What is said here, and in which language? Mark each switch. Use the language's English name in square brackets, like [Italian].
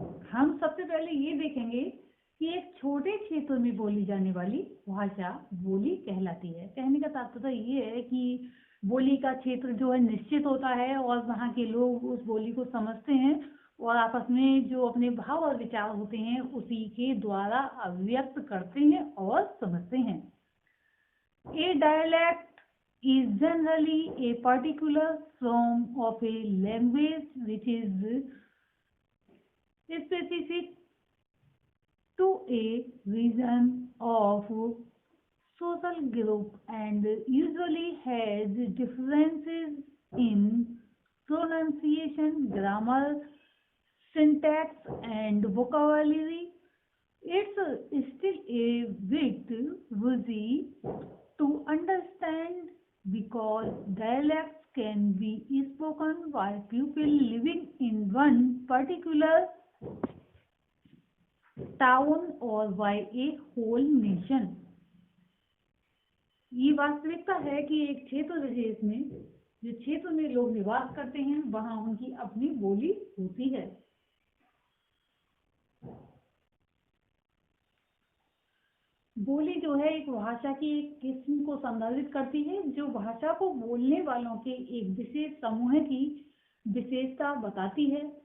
[Hindi] हम सबसे पहले ये देखेंगे कि एक छोटे क्षेत्र में बोली जाने वाली भाषा बोली कहलाती है। कहने का तात्पर्य ये है कि बोली का क्षेत्र जो है निश्चित होता है और वहाँ के लोग उस बोली को समझते हैं और आपस में जो अपने भाव और विचार होते हैं उसी के द्वारा अभिव्यक्त करते हैं और समझते हैं। [English] A dialect is generally a particular form of a language which is specific to a region of social group and usually has differences in pronunciation, grammar, syntax, and vocabulary. It's still a bit woozy to understand because dialects can be spoken by people living in one particular town or by a whole nation. [Hindi] ये वास्तविकता है कि एक क्षेत्र विशेष में जो क्षेत्र में लोग निवास करते हैं वहां उनकी अपनी बोली होती है। बोली जो है एक भाषा की एक किस्म को संदर्भित करती है जो भाषा को बोलने वालों के एक विशेष समूह की विशेषता बताती है।